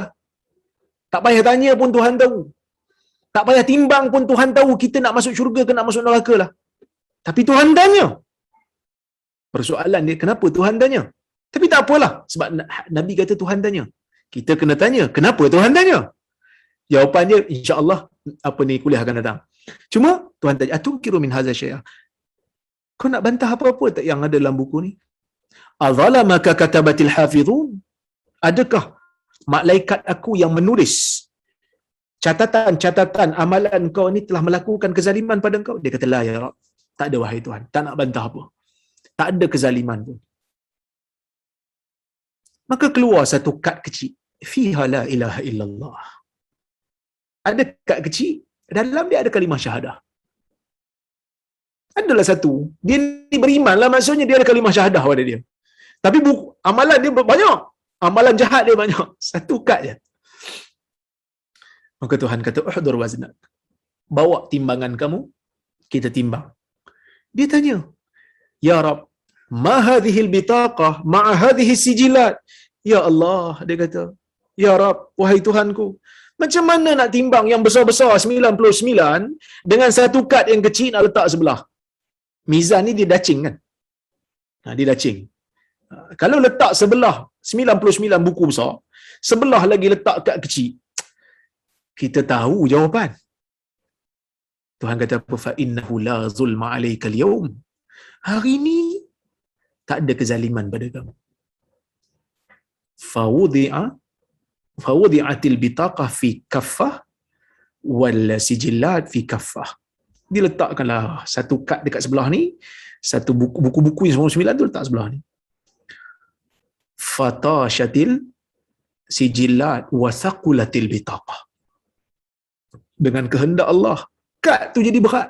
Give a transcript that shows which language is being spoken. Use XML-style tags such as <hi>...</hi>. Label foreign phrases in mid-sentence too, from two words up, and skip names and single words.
<ms>Tak payah tanya pun Tuhan tahu. Tak payah timbang pun Tuhan tahu kita nak masuk syurga ke nak masuk neraka lah. Tapi Tuhan tanya. Persoalan dia, kenapa Tuhan tanya? Tapi tak apalah. Sebab Nabi kata Tuhan tanya. Kita kena tanya, kenapa Tuhan tanya? Jawapan dia, insya-Allah kuliah akan datang. Cuma Tuhan tanya,</ms> <ar>"أتنكر من هذا شيئا?"</ar> <ms>Kau nak bantah apa-apa tak yang ada dalam buku ni?</ms> <ar>"أظلمك كتبتي الحافظون?"</ar> <ms>Adakah malaikat aku yang menulis catatan-catatan amalan kau ni telah melakukan kezaliman pada kau? Dia kata,</ms> <ar>"لا يا رب."</ar> <ms>Tak ada wahai Tuhan. Tak nak bantah apa. Tak ada kezaliman pun. Maka keluar satu kad kecil.</ms> <ar>فيها لا إله إلا الله.</ar> <ms>Ada kad kecil, dalam dia ada kalimah syahadah. Adalah satu. Dia ni beriman lah, maksudnya dia ada kalimah syahadah pada dia. Tapi amalan dia banyak. Amalan jahat dia banyak. Satu kad je. Maka Tuhan kata,</ms> <ar>"احضر وزنك."</ar> <ms>Bawa timbangan kamu, kita timbang. Dia tanya,</ms> <ar>"يا رب ما هذه البطاقة مع هذه السجلات?" يا الله,</ar> <ms>dia kata,</ms> <ar>"يا رب,</ar> <ms>wahai Tuhanku, macam mana nak timbang yang besar-besar 99 dengan satu kad yang kecil nak letak sebelah?" Mizan ni dia dacing kan? Dia dacing. Kalau letak sebelah 99 buku besar, sebelah lagi letak kad kecil, kita tahu jawapan. Tuhan kata apa?</ms> <ar>"فإنه لا ظلم عليك اليوم."</ar> <ms>Hari ni tak ada kezaliman pada kamu.</ms> <ar>فوضعت البطاقة في كفة والسجلات في كفة.</ar> <ms>Diletakkanlah satu kad dekat sebelah ni, satu buku-buku yang 99 tu letak sebelah ni.</ms> <ar>فطاشت السجلات وثقلت البطاقة.</ar> <ms>Dengan kehendak Allah, kad tu jadi berat.</ms>